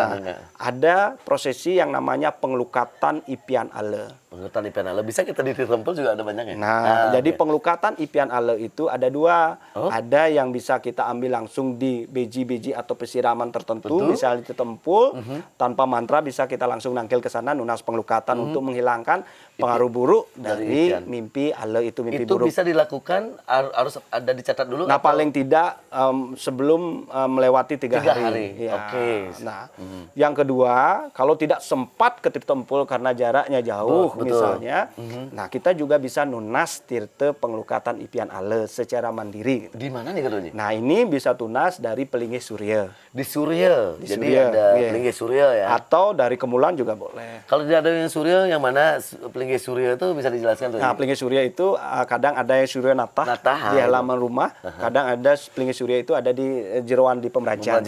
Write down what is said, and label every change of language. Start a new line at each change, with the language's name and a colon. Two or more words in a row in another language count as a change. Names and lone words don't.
Indonesian: Ada prosesi yang namanya pengelukatan Ipian Ale. Pengelukatan Ipian Ale. Bisa kita di Tirempel juga ada banyak ya? Jadi pengelukatan Ipian Ale itu ada 2. Ada yang bisa kita ambil langsung di beji-beji atau pesiraman tertentu. Misalnya di tempul, tanpa mantra bisa kita langsung nangkil ke sana, nunas pengelukatan untuk menghilangkan pengaruh buruk dari mimpi Ale itu, mimpi buruk. Itu bisa dilakukan, harus ada dicatat dulu? Nah, paling tidak sebelum melewati 3 hari. Nah, yang kedua, kalau tidak sempat ke Tirtempul karena jaraknya jauh, misalnya, nah kita juga bisa
Balinese: nunas tirte
Indonesian: pengelukatan Ipian Ale secara mandiri. Di mana nih katanya? Nah, ini bisa tunas dari Pelinggih Surya. Di Surya. Jadi ada Pelinggih Surya ya. Atau dari Kemulan juga boleh. Kalau tidak ada yang Surya, yang mana Pelinggih Surya itu bisa dijelaskan tuh? Nah, Pelinggih Surya itu kadang ada yang Surya Natah di halaman rumah, kadang ada Pelinggih Surya itu ada di jeroan di Pemerajan.